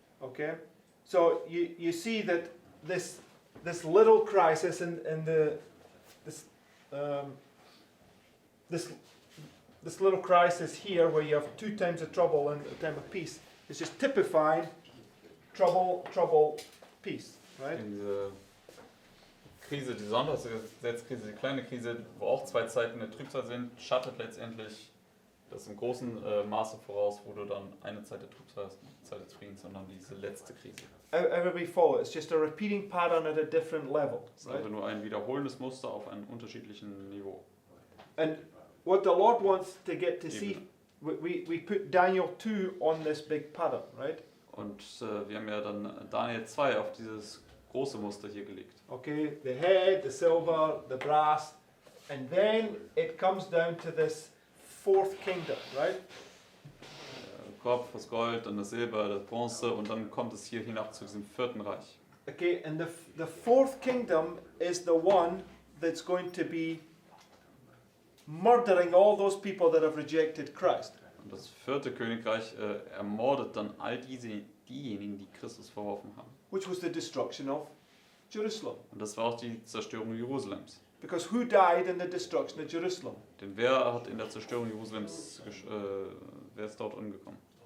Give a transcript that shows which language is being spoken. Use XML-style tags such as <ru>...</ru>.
<en>Okay, so you see that this little crisis and this this little crisis here, where you have 2 times of trouble and a time of peace, is just typifying trouble, peace, right?</en> <de>Diese Krise, die Sonntagsgesetzkrise, die kleine Krise, wo auch 2 Zeiten der Trübsal sind, schattet letztendlich das im großen Maße voraus, wo du dann eine Zeit der Trübsal hast, eine Zeit des Friedens, sondern diese letzte Krise.</de> <en>Everybody follow? It's just a repeating pattern at a different level,</en> <de>Es ist</de> <en>right?</en> <de>einfach nur ein wiederholendes Muster auf einem unterschiedlichen Niveau.</de> <en>And what the Lord wants to get to see, we put Daniel 2 on this big pattern, right?</en> <de>Und wir haben ja dann Daniel 2 auf dieses große Muster hier gelegt.</de> <en>Okay, the head, the silver, the brass, and then it comes down to this 4th kingdom, right?</en> <de>Kopf, das Gold, dann das Silber, das Bronze und dann kommt es hier hinab zu diesem 4. Reich.</de> <en>Okay, and the 4th kingdom is the one that's going to be murdering all those people that have rejected Christ.</en> <de>Und das 4. Königreich ermordet dann all diejenigen, die Christus verworfen haben.</de> <en>Which was the destruction of Jerusalem.</en> <de>Und das war auch die Zerstörung Jerusalems.</de> <en>Because who died in the destruction of Jerusalem?</en> <de>Denn wer hat in der Zerstörung Jerusalems, wer ist dort umgekommen?</de>